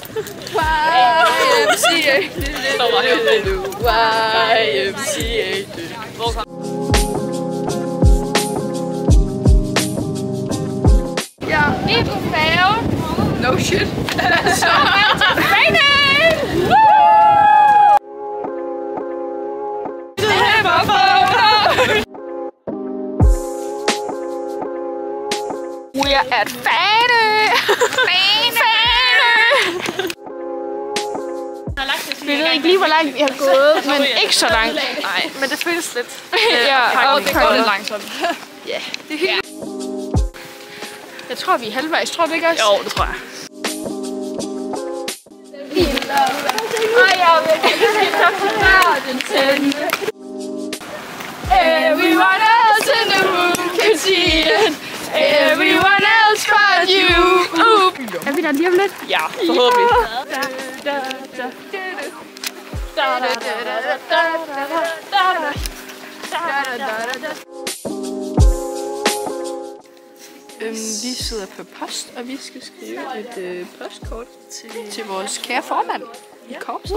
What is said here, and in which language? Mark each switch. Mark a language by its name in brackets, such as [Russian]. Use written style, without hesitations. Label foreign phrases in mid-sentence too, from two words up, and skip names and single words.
[English] YMCA. YMCA. [Danish] Ja, vi er på færgen. [English] No shit. [Danish] Så er det til fredag! [English] We are at Fanø! [Danish] Vi ved ikke lige, hvor langt vi har gået, men ikke så langt. Nej, men det føles lidt. Ja, og det går lidt langsomt. Ja, det er hyggeligt. Jeg tror, vi er halvvejs. Tror du ikke også? Jo, det tror jeg. [English] Everyone else in the room can see it. Everyone else but you. [Danish] Er vi der lige om lidt? Ja, forhåbentlig. Vi sidder på post, og vi skal skrive et postkort til vores kære formand i korpset.